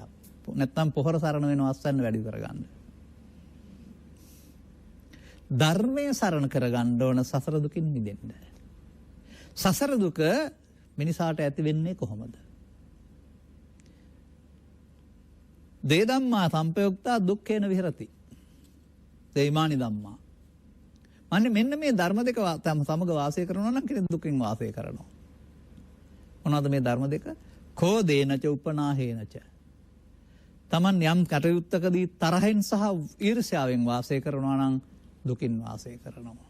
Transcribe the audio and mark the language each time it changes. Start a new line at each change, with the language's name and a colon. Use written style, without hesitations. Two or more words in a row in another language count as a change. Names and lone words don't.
Sinhala: නැත්නම් පොහොර සරණ වෙනවා අස්සන්න වැඩි කරගන්න. ධර්මයේ සරණ කරගන්න ඕන සසර දුකින් මිදෙන්න. සසර දුක මිනිසාට ඇති වෙන්නේ කොහොමද?
Pali: දේ ධම්මා සම්පයුක්තා දුක්ඛේන විහෙරති. දේමානි ධම්මා.
Sinhala: මෙන්න මේ ධර්ම දෙක සමග වාසය කරනවා නම් කෙනෙක් දුකින් වාසය කරනවා. මොනවද මේ ධර්ම දෙක?
Pali: කෝ දේනච උපනාහේනච.
Sinhala: Taman යම් කටයුත්තකදී තරහෙන් සහ ඊර්ෂ්‍යාවෙන් වාසය කරනවා නම් දුකින් වාසය කරනවා.